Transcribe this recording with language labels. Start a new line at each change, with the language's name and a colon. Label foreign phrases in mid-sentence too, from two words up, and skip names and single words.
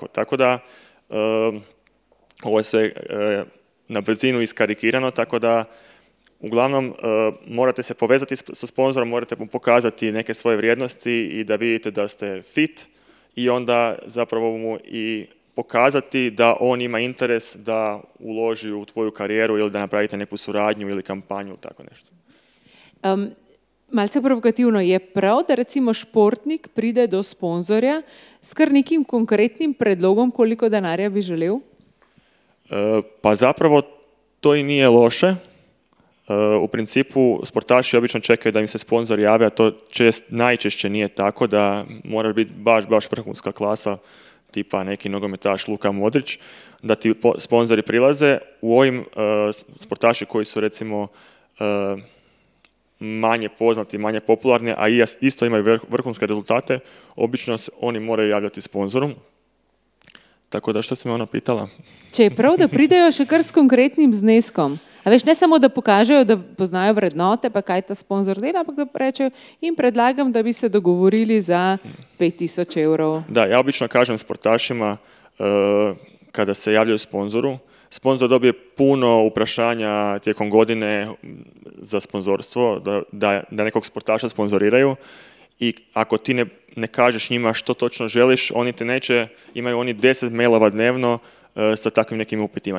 Croatian: Tako da, ovo je sve na brzinu iskarikirano, tako da uglavnom morate se povezati sa sponzorom, morate mu pokazati neke svoje vrijednosti i da vidite da ste fit i onda zapravo mu i pokazati da on ima interes da uloži u tvoju karijeru ili da napravite neku suradnju ili kampanju, tako nešto.
Slovenian: Malce provokativno, je prav, da recimo športnik pride do sponzorja s kar nekim konkretnim predlogom, koliko denarja bi želel?
Croatian: Pa zapravo to i nije loše. U principu sportaši obično čekaju da im se sponzor jave, a to najčešće nije tako, da mora biti baš vrhunska klasa, tipa neki nogometaš Luka Modrić, da ti sponzori prilaze. U ovim sportaši koji su recimo manje poznati, manje popularni, a isto imaju vrhunske rezultate, obično oni moraju javljati sponzoru. Tako da, što si me ona pitala?
Slovenian: Če je prav, da pridejo še kar s konkretnim zneskom. A veš, ne samo, da pokažejo, da poznajo vrednote, pa kaj ta sponzor dela, ampak da rečejo, in predlagam, da bi se dogovorili za 5000 evrov.
Croatian: Da, ja obično kažem sportašima, kada se javljaju sponzoru, sponzor dobije puno uprašanja tijekom godine za sponzorstvo, da nekog sportaša sponzoriraju, i ako ti ne kažeš njima što točno želiš, oni te imaju oni 10 mailova dnevno sa takvim nekim upitima.